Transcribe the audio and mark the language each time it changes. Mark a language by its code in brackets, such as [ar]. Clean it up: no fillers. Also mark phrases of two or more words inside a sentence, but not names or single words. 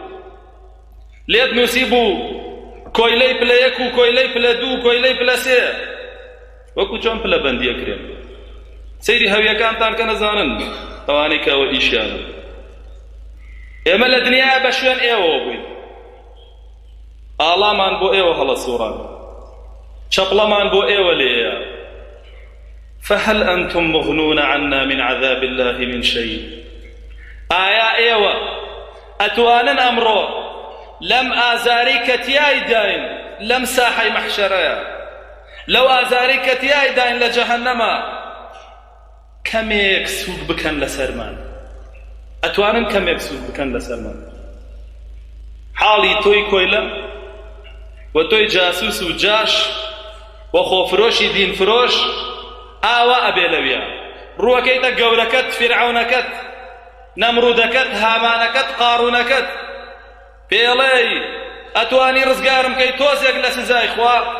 [ckb] لێت نووسی بوو کۆیلەی پلە یەک و کۆیلەی پلە دوو و کۆیلەی پلە سێ وەکو چۆن پلە بەندیە کرێن سەیری هەویەکانتان کە نەزانن ئەوانەی کە ئەوە ئیشیانە ئێمە لە دنیا بە شوێن ئێوە بووین ئاڵامان بۆ ئێوە هەڵە سوڕان چەپڵەمان بۆ ئێوە لێیە [ar] فهل أنتم مغنون عنا من عذاب الله من شيء [ckb] ئایا ئێوە ئەتوانن ئەمڕۆ لەم ئازارەی کە تیای داین لەم ساحەی مەحشەرەیە لەو ئازارەی کە تیای داین لە جەهەنەمە کەمێک سوود بکەن لەسەرمان ئەتوانن کەمێک سوود بکەن لەسەرمان حاڵی تۆی کۆیلە و تۆی جاسوس و جاش و خۆفرۆشی دینفرۆش ئاوا ئەبێ لەویە ڕووەکەیتە گەورەکەت فیرعەونەکەت نەمڕودەکەت هامانەکەت قاڕوونەکەت پێڵێی ئەتوانی ڕزگارم کەی تۆزێک لە سزای خوا